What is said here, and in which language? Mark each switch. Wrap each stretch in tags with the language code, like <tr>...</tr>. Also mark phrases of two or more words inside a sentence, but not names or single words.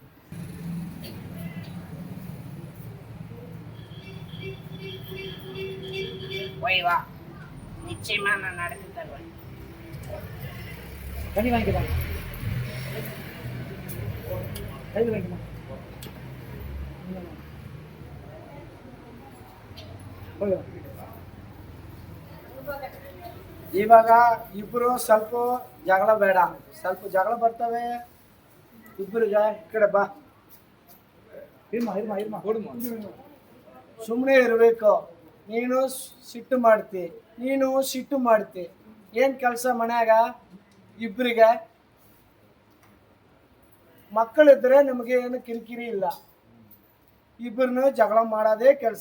<ta>போய் வா, நிச்சயமா நான் நடத்தி தருவேன். தண்ணி வாங்கிக்கலாம், கையில் வாங்கிக்கலாம். போய்</ta> <kn>ಇವಾಗ ಇಬ್ರು ಸ್ವಲ್ಪ ಜಗಳ ಬೇಡ, ಸ್ವಲ್ಪ ಜಗಳ ಬರ್ತವೆ ಇಬ್ಬರಿಗೆ. ಈ ಕಡೆ ಬಾ,</kn> <ta>இருமா இருமா இருமா போடுமா.</ta> <kn>ಸುಮ್ಮನೆ ಇರಬೇಕು. ನೀನು ಸಿಟ್ಟು ಮಾಡ್ತಿ ಏನು ಕೆಲಸ ಮನ್ಯಾಗ ಇಬ್ಬರಿಗೆ. ಮಕ್ಕಳಿದ್ರೆ ನಿಮಗೆ ಏನು ಕಿರಿಕಿರಿ ಇಲ್ಲ, ಇಬ್ಬರನ್ನು ಜಗಳ ಮಾಡೋದೇ ಕೆಲಸ.</kn>